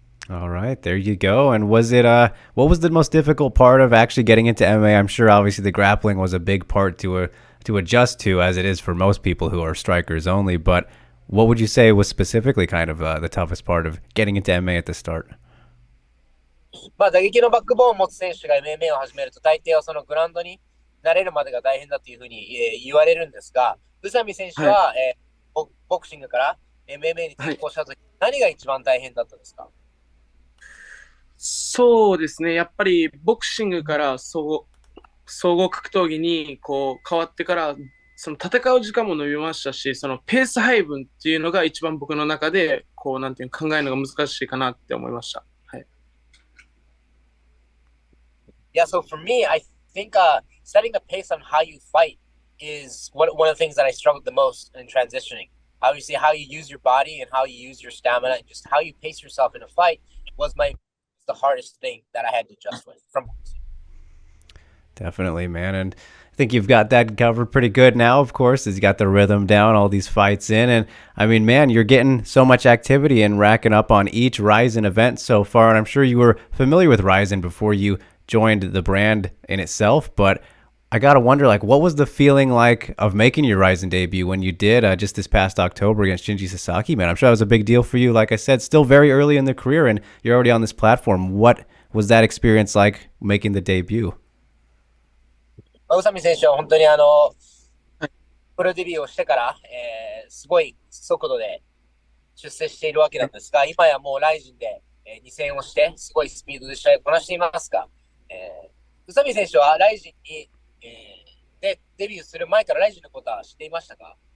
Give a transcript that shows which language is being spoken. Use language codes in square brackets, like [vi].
[en] All right, there you go. And was it what was the most difficult part of actually getting into MMA? I'm sure obviously the grappling was a big part to adjust to, as it is for most people who are strikers only, but what would you say was specifically kind of the toughest part of getting into MMA at the start? [ja] まあ、打撃のバックボーンを持つ選手が MMA を始めると、大抵はそのグラウンドに慣れるまでが大変だというふうに、言われるんですが、宇佐美選手は、ボクシングから MMA に転向したとき、何が一番大変だったんですか？そうですね。やっぱりボクシングから総合格闘技にこう変わってから、その戦う時間も伸びましたし、そのペース配分っていうのが一番僕の中でこうなんていう考えるのが難しいかなって思いました。はい。 [en] Yeah, so for me, I think setting the pace on how you fight is one of the things that I struggled the most in transitioning. Obviously, how you use your body and how you use your stamina and just how you pace yourself in a fight was the hardest thing that I had to adjust with from boxing. Definitely, man. And I think you've got that covered pretty good now, of course, as you got the rhythm down, all these fights in. And I mean, man, you're getting so much activity and racking up on each Ryzen event so far. And I'm sure you were familiar with Ryzen before you joined the brand in itself. But I got to wonder, like, what was the feeling like of making your Ryzen debut when you did just this past October against Shinji Sasaki, man? I'm sure that was a big deal for you. Like I said, still very early in the career and you're already on this platform. What was that experience like making the debut? [ja] 宇佐美選手は本当にプロデビューをしてから、すごい速度で出世しているわけなんですが、今やもうライジンで、2戦をして、すごいスピードで試合をこなしていますが、宇佐美選手はライジンに、でデビューする前からライジンのことは知っていましたか？